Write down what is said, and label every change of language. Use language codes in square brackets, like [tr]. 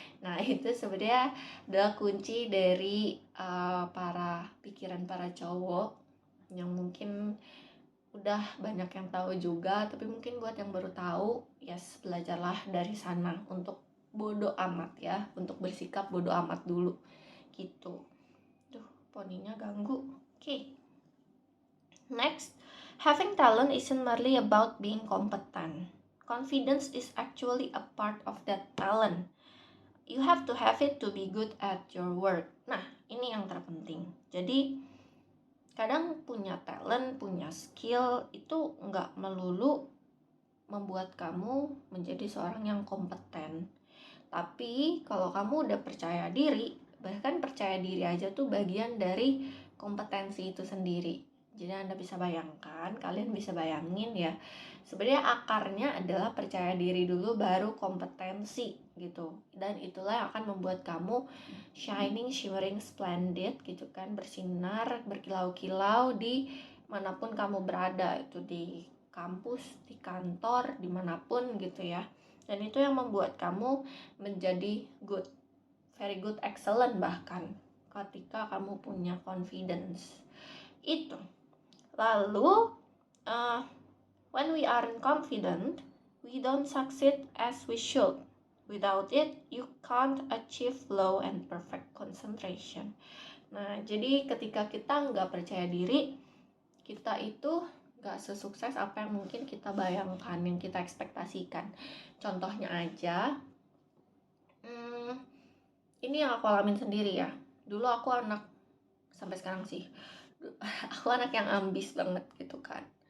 [id] Nah itu sebenarnya adalah kunci dari pikiran para cowok yang mungkin udah banyak yang tahu juga, tapi mungkin buat yang baru tahu, yes, belajarlah dari sana untuk bodo amat ya, untuk bersikap bodo amat dulu gitu. Duh, poninya ganggu. Okay. [en] Next, having talent isn't merely about being competent. Confidence is actually a part of that talent. You have to have it to be good at your work. [id] Nah, ini yang terpenting. Jadi kadang punya talent, punya skill itu nggak melulu membuat kamu menjadi seorang yang kompeten. Tapi kalau kamu udah percaya diri, bahkan percaya diri aja tuh bagian dari kompetensi itu sendiri. Jadi Anda bisa bayangkan, kalian bisa bayangin ya, sebenarnya akarnya adalah percaya diri dulu baru kompetensi gitu. Dan itulah yang akan membuat kamu [en] shining, shimmering, splendid [id] gitu kan, bersinar, berkilau-kilau di manapun kamu berada, itu di kampus, di kantor, dimanapun gitu ya. Dan itu yang membuat kamu menjadi [en] good, very good, excellent [id] bahkan ketika kamu punya confidence itu. Lalu [en] when we aren't confident, we don't succeed as we should. Without it, you can't achieve flow and perfect concentration. [id] Nah, jadi ketika kita nggak percaya diri, kita itu nggak sesukses apa yang mungkin kita bayangkan, yang kita ekspektasikan. Contohnya aja, ini yang aku alamin sendiri ya. Dulu aku anak, sampai sekarang sih, aku anak yang ambis banget gitu kan.